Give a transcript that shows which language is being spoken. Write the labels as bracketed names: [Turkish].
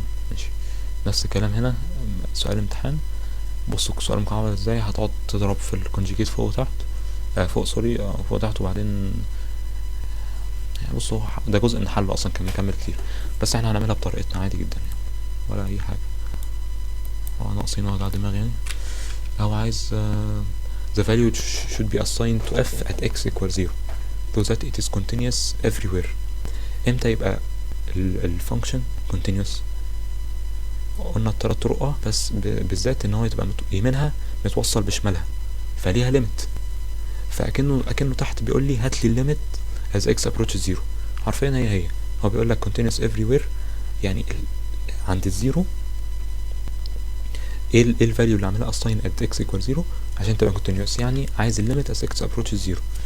[Arabic] ماشي. نفس الكلام هنا، سؤال امتحان. بصوا السؤال مكعب ازاي، هتقعد تضرب في الكونجيجيت فوق وتحت، فوق سوري، فوق وتحت، وبعدين يعني بصوا ده جزء من حل اصلا، كان مكمل كتير، بس احنا هنعملها بطريقتنا عادي جدا يعني، ولا اي حاجة، هو ناقصين وجع دماغ يعني. هو عايز [English] the value should be assigned to f at x equals 0 so that it is continuous everywhere. [Arabic] امتى يبقى الفانكشن continuous؟ قلنا التلات طرق، بس بالذات ان هو تبقى يمينها متوصل بشمالها، فليها ليميت، فاكنه تحت بيقول لي هات لي الليميت [English] as x approaches 0. [Arabic] حرفيا هي هو بيقول لك [English] continuous everywhere، [Arabic] يعني عند الزيرو ايه الفاليو اللي عاملها [English] assign at x equals 0 [Arabic] عشان تبقى continuous، يعني عايز الليميت [English] as x approaches 0.